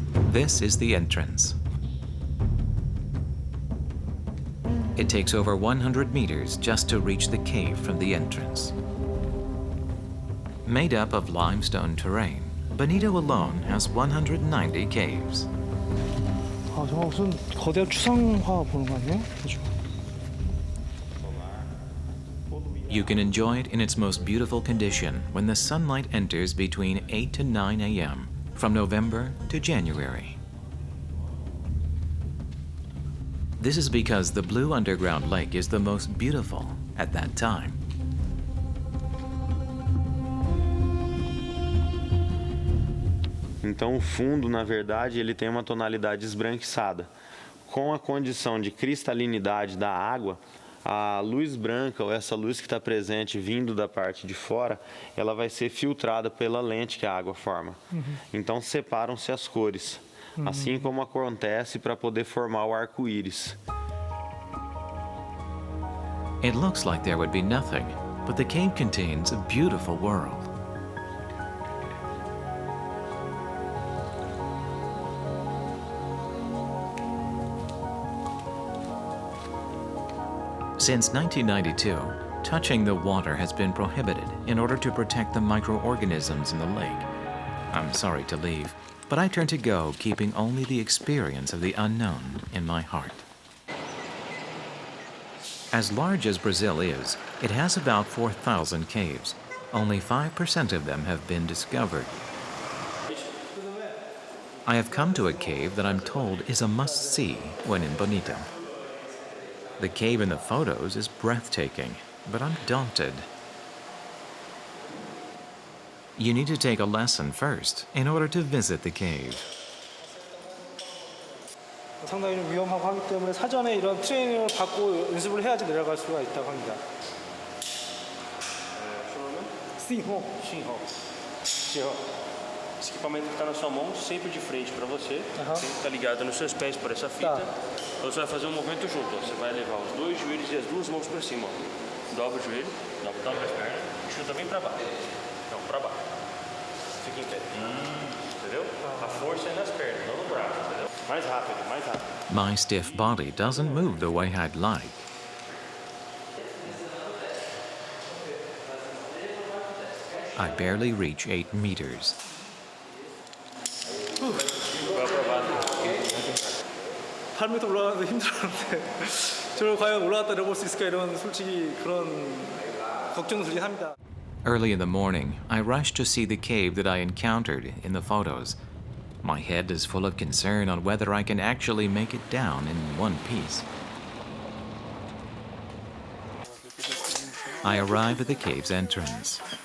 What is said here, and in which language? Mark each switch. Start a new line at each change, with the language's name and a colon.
English: This is the entrance. It takes over 100 meters just to reach the cave from the entrance. Made up of limestone terrain, Bonito alone has 190 caves.
Korean: 아, 정말 무슨 거대한 추상화 보는 거 아니에요? 그죠?
English: You can enjoy it in its most beautiful condition when the sunlight enters between 8 to 9 a.m. from November to January. This is because the blue underground lake is the most beautiful at that time.
Portuguese: Então o fundo, na verdade, ele tem uma tonalidade esbranquiçada. Com a condição de cristalinidade da água, a luz branca, ou essa luz que está presente vindo da parte de fora, ela vai ser filtrada pela lente que a água forma. Então separam-se as cores, assim como acontece para poder formar o arco-íris.
English: It looks like there would be nothing, but the cave contains a beautiful world. Since 1992, touching the water has been prohibited in order to protect the microorganisms in the lake. I'm sorry to leave, but I turn to go, keeping only the experience of the unknown in my heart. As large as Brazil is, it has about 4,000 caves. Only 5% of them have been discovered. I have come to a cave that I'm told is a must-see when in Bonito. The cave in the photos is breathtaking, but I'm daunted. You need to take a lesson first in order to visit the cave.
Korean: 상당히 좀 위험하고 하기 때문에 사전에 이런 트레이닝을 받고 연습을 해야지 내려갈 수가 있다고 합니다.
Portuguese: Sim, Esse equipamento que está na sua mão, sempre de frente para você, sempre está ligado nos seus pés por essa fita. Então você vai fazer um movimento junto, ó. Você vai levar os dois joelhos e as duas mãos para cima, ó. Dobra o joelho, dobra as pernas, chuta bem para baixo. Não, para baixo. Fica em pé. Entendeu? A força é nas pernas, não no braço, entendeu? Mais rápido, mais rápido.
English: My stiff body doesn't move the way I'd like. I barely reach 8 meters.
Korean: 8m 올라가는데 힘들었는데 저를 과연 올라갔다 내려볼 수 있을까 이런 솔직히 그런 걱정 들긴 합니다.
English: Early in the morning, I rush to see the cave that I encountered in the photos. My head is full of concern on whether I can actually make it down in one piece. I arrive at the cave's entrance.